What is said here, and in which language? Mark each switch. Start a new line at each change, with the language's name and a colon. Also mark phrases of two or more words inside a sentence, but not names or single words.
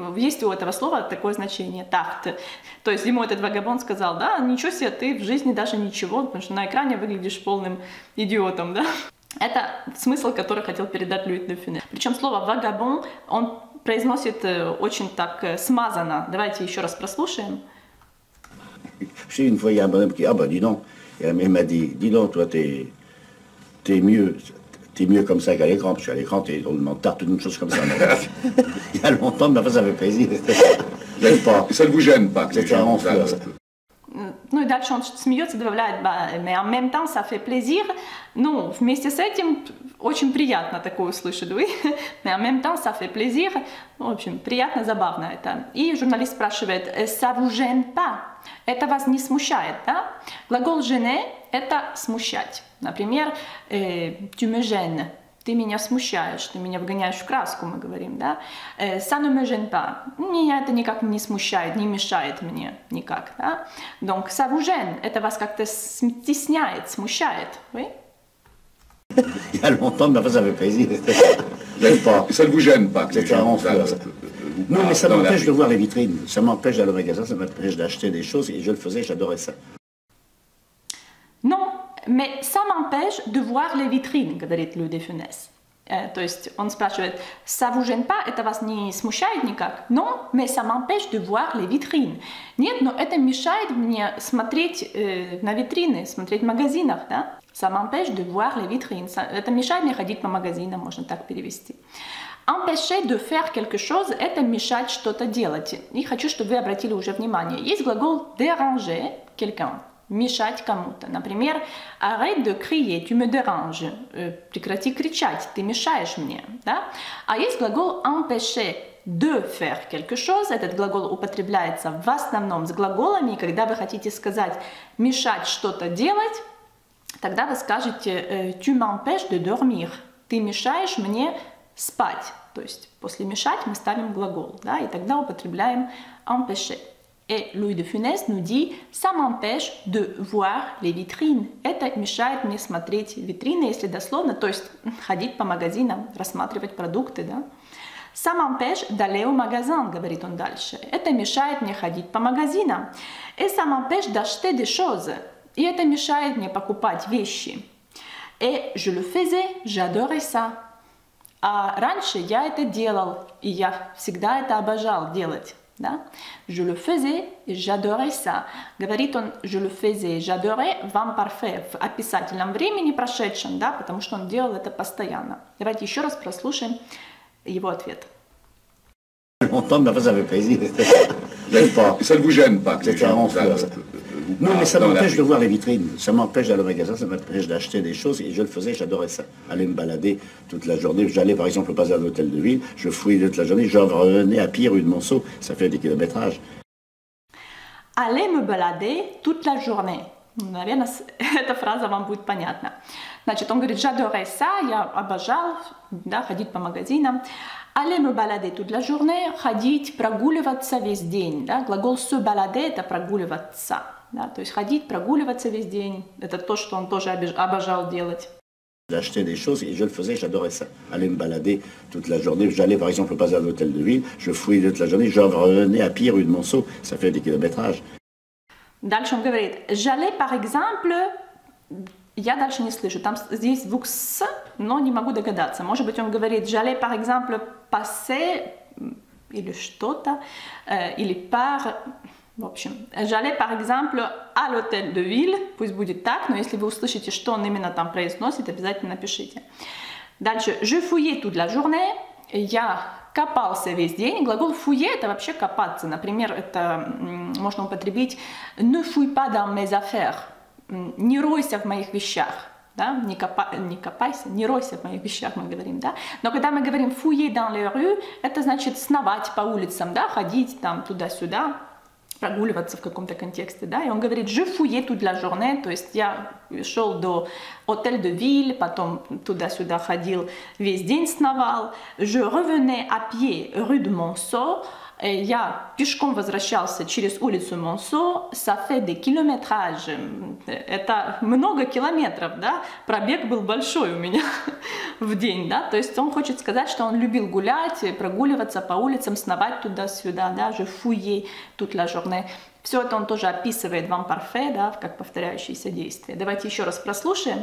Russian: Есть у этого слова такое значение, тарт. То есть ему этот вагабон сказал, да, ничего себе, ты в жизни даже ничего, потому что на экране выглядишь полным идиотом, да? Это смысл, который хотел передать Луи де Фюнес. Причем слово вагабон он произносит очень так смазанно. Давайте еще раз прослушаем.
French: Je sais, une fois, il y a un bonhomme qui... Ah ben, dis donc. Et il m'a dit, dis donc, toi, t'es mieux comme ça qu'à l'écran, parce qu'à l'écran, on demande tarte, une chose comme ça. Il y a longtemps, mais enfin, ça fait plaisir. Ça ne vous gêne pas? C'était un enfant.
Russian: Ну и дальше он смеется, добавляет,
French: mais en même temps, ça fait plaisir.
Russian: Ну, вместе с этим очень приятно такое услышать, oui.
French: Mais en même temps, ça fait plaisir.
Russian: В общем, приятно, забавно это. И журналист спрашивает,
French: ça vous gêne pas?
Russian: Это вас не смущает, да? Глагол gêner – это смущать. Например,
French: tu me gênes.
Russian: Ты меня смущаешь, ты меня вгоняешь в краску, мы говорим, да?
French: Ça ne me gêne pas.
Russian: Меня это никак не смущает, не мешает мне никак, да?
French: Donc, ça vous gêne.
Russian: Это вас как-то стесняет, смущает, oui?
French: Il y a longtemps, mais enfin, ça fait plaisir. Ça ne vous gêne pas? C'était un enfant. Non, mais ça m'empêche de voir les vitrines. Ça m'empêche d'aller au magasin, ça m'empêche d'acheter des choses, et je le faisais, j'adorais ça. Non, mais ça m'empêche de voir les vitrines,
Russian: говорит Луи де Фюнес. То есть он спрашивает,
French: ça vous gêne pas,
Russian: это вас не смущает никак?
French: Non, mais ça m'empêche de voir les vitrines.
Russian: Нет, но это мешает мне смотреть на витрины, смотреть в магазинах, да?
French: Ça m'empêche de voir les vitrines.
Russian: Это мешает мне ходить по магазинам, можно так перевести.
French: Empêcher de faire quelque chose –
Russian: это мешать что-то делать. И хочу, чтобы вы обратили уже внимание. Есть глагол
French: déranger quelqu'un.
Russian: Мешать кому-то. Например,
French: arrête de crier, tu me déranges.
Russian: Прекрати кричать, ты мешаешь мне. Да? А есть глагол
French: empêcher de faire quelque chose.
Russian: Этот глагол употребляется в основном с глаголами. И когда вы хотите сказать мешать что-то делать, тогда вы скажете
French: «tu m'empêches de dormir»,
Russian: «ты мешаешь мне спать». То есть после «мешать» мы ставим глагол, да, и тогда употребляем «empêcher».
French: Et Louis de Funès nous dit «ça m'empêche de voir les vitrines».
Russian: Это мешает мне смотреть витрины, если дословно, то есть ходить по магазинам, рассматривать продукты, да.
French: «Ça m'empêche d'aller au magasin»,
Russian: говорит он дальше. Это мешает мне ходить по магазинам.
French: «Et ça m'empêche d'acheter des choses».
Russian: И это мешает мне покупать вещи.
French: «Et je le faisais, j'adorais ça».
Russian: А раньше я это делал, и я всегда это обожал делать. Да?
French: Je le faisais, j'adorais ça.
Russian: Говорит он
French: je le faisais, j'adorais
Russian: в imparfait, в описательном времени прошедшем, да, потому что он делал это постоянно. Давайте еще раз прослушаем его ответ.
French: Longtemps, mais enfin, ça fait plaisir. Ça ne vous gêne pas que les gens Non, mais ça m'empêche de voir les vitrines, ça m'empêche d'aller au magasin, ça m'empêche d'acheter des choses, et je le faisais, j'adorais ça. Aller me balader toute la journée, j'allais par exemple pas à l'hôtel de ville, je fouillais toute la journée, je revenais à pied rue de Monceau, ça fait des kilométrages. Aller me balader toute la journée.
Russian: Наверное, эта фраза вам будет понятна. Значит, он говорит
French: «j'adorais ça»,
Russian: я обожал, да, ходить по магазинам.
French: Aller me balader toute la journée,
Russian: ходить, прогуливаться весь день. Да? Глагол
French: se balader –
Russian: это прогуливаться. Да? То есть ходить, прогуливаться весь день – это то, что он тоже обожал делать.
French: J'achetais des choses et je le faisais, j'adorais ça. Aller me balader toute la journée, j'allais par exemple pas à l'hôtel de ville, je fouillais toute la journée, je revenais à pied rue de Monceau, ça fait des kilométrages.
Russian: Дальше он говорит
French: «j'allais par exemple».
Russian: Я дальше не слышу. Там здесь звук «с», но не могу догадаться. Может быть, он говорит
French: «j'allais par exemple passer»
Russian: или что-то, или «par». В общем,
French: «j'allais par exemple à l'hôtel de ville».
Russian: Пусть будет так, но если вы услышите, что он именно там произносит, обязательно напишите.
French: Дальше «je fouillais toute la journée».
Russian: Я копался весь день. Глагол «fouiller» — это вообще копаться. Например, это можно употребить
French: «ne fouille pas dans mes affaires».
Russian: Не ройся в моих вещах, да? не копайся, не ройся в моих вещах, мы говорим, да? Но когда мы говорим
French: fouiller dans les rues,
Russian: это значит сновать по улицам, да? Ходить там туда-сюда, прогуливаться в каком-то контексте, да? И он говорит
French: je fouillais toute la journée,
Russian: то есть я шел до
French: hôtel de ville,
Russian: потом туда-сюда ходил, весь день сновал.
French: Je revenais à pied rue de Monceau.
Russian: Я пешком возвращался через улицу Монсо,
French: ça fait des kilométrages.
Russian: Это много километров, да? Пробег был большой у меня в день, да? То есть он хочет сказать, что он любил гулять, прогуливаться по улицам, сновать туда-сюда, да?
French: Je fouillais toute la journée.
Russian: Все это он тоже описывает в imparfait, да? Как повторяющиеся действия. Давайте еще раз прослушаем.